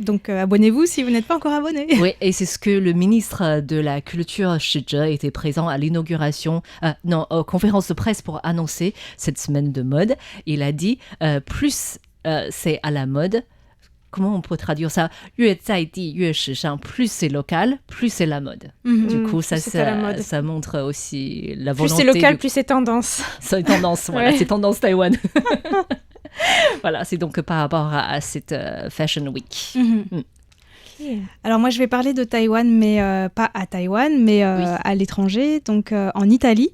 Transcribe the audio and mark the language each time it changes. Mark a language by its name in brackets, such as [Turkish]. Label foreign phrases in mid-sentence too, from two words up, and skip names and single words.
[French] Donc, abonnez-vous si vous n'êtes pas encore abonné. Oui, et c'est ce que le ministre de la Culture, Shi Zhe, était présent à l'inauguration, conférence de presse pour annoncer cette semaine de mode. Il a dit, plus c'est à la mode, comment on peut traduire ça? [Chinese] 越在地越时尚, [French] plus c'est local, plus c'est la mode. Du coup, ça montre aussi la volonté. Plus c'est local, plus c'est tendance. C'est tendance, voilà, c'est tendance Taïwan. Voilà, c'est donc par rapport à cette [English] Fashion Week. [French] Alors moi, je vais parler de Taïwan, mais pas à Taïwan, mais à l'étranger, donc en Italie.